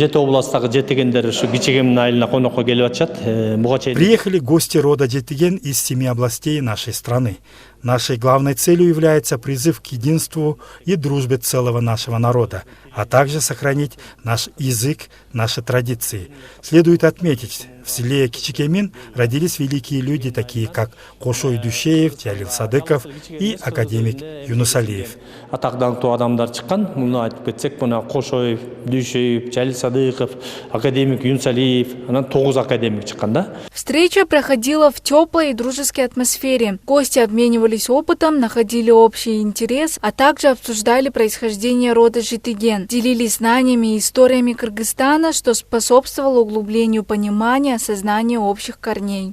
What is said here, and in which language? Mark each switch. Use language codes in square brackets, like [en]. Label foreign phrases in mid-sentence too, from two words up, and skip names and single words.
[ru] Приехали гости рода Житыген из 7 областей нашей страны. Нашей главной целью является призыв к единству и дружбе целого нашего народа, а также сохранить наш язык, наши традиции. Следует отметить, в селе Кичикемин родились великие люди, такие как Кошой Душеев, Тиалил Садыков и академик Юнус Алиев. [ky] Атактуу адамдар чыккан, муну айтып кетсек, мына Кошоев, Дүйшеев, Тиалил Садыков, академик Юнус Алиев, анан 9 академик чыккан, да? [ru] Встреча проходила в теплой и дружеской атмосфере. Гости обменивались опытом, находили общий интерес, а также обсуждали происхождение рода Житыген, делились знаниями и историями Кыргызстана, что способствовало углублению понимания поколения осознание общих корней.